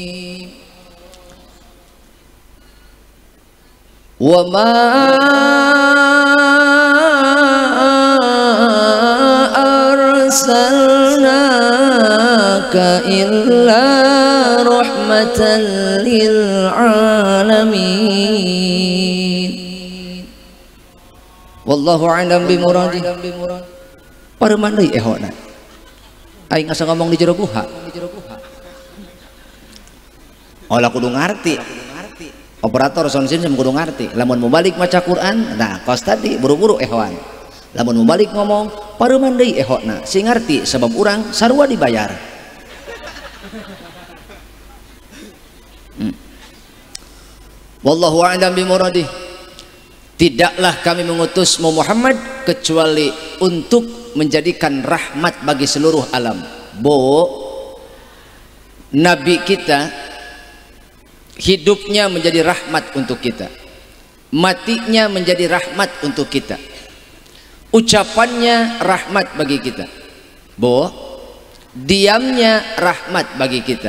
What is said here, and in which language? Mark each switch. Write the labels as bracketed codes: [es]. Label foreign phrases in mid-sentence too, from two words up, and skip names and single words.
[ar] وما أرسلناك إلا رحمة للعالمين. والله أعلم بمراده. [su] Pareman deui ehona. Aing asa ngomong di jero guha. Olah kudu ngarti. Operator sound system kudu ngarti. Lamun mau balik maca Quran, nah kos tadi buru-buru ehwan. Lamun mau balik ngomong pareman deui ehona. Si ngarti sebab urang sarua dibayar. [ar] والله أعلم بمراده. [id] Tidaklah kami mengutusmu Muhammad kecuali untuk menjadikan rahmat bagi seluruh alam. Nabi kita hidupnya menjadi rahmat untuk kita, matinya menjadi rahmat untuk kita, ucapannya rahmat bagi kita, diamnya rahmat bagi kita.